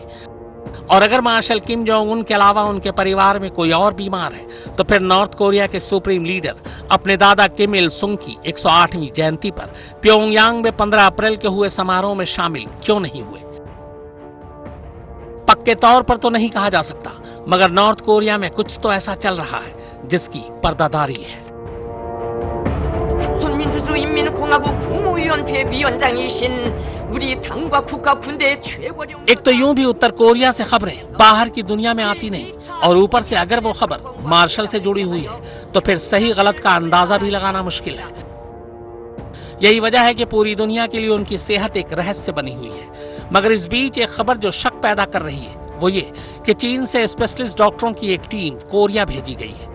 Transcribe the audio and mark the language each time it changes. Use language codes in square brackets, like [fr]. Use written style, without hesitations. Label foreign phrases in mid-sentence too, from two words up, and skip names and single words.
[hi] और अगर मार्शल किम जोंग उन के अलावा उनके परिवार में कोई और बीमार है, तो फिर नॉर्थ कोरिया के [en] supreme leader [hi] अपने दादा किम इल सुंग की 108वीं जयंती पर प्योंगयांग में 15 अप्रैल के हुए समारोह में शामिल क्यों नहीं हुए? पक्के तौर पर तो नहीं कहा जा सकता, मगर नॉर्थ कोरिया में कुछ तो ऐसा चल रहा है जिसकी पर्दादारी है। [ko] 조선민주주의인민공화국 국무위원회 위원장이신 우리 당과 국가 군대의 최고령 [hi] एक तो यूं भी उत्तर कोरिया से खबरें बाहर की दुनिया में आती नहीं, और ऊपर से अगर वो खबर मार्शल से जुड़ी हुई है तो फिर सही गलत का अंदाजा भी लगाना मुश्किल है। यही वजह है कि पूरी दुनिया के लिए उनकी सेहत एक रहस्य बनी हुई है। मगर इस बीच एक खबर जो शक पैदा कर रही है वो ये कि चीन से स्पेशलिस्ट डॉक्टरों की एक टीम कोरिया भेजी गई है।